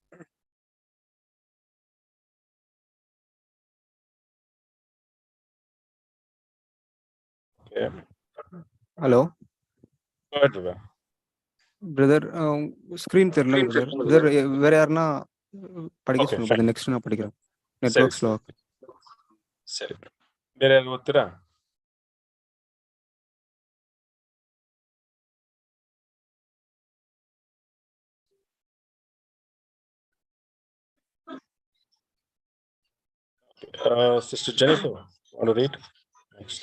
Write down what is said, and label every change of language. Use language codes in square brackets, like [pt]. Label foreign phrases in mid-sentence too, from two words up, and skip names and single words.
[en] Hello brother, [ta] ஸ்கிரீன் தெரியல ಬ್ರದರ್. ಬ್ರದರ್ வேற யாரனா படிக்க சொல்லுங்க ಬ್ರದರ್, ನೆಕ್ಸ್ಟ್ ನಾ படிக்கிறேன். [en] network slow. [kn] ಸರಿ, ಬೇರೆ ಯಾರು ಓದ್ತೀರಾ? [en] Sister Jennifer, want to read next?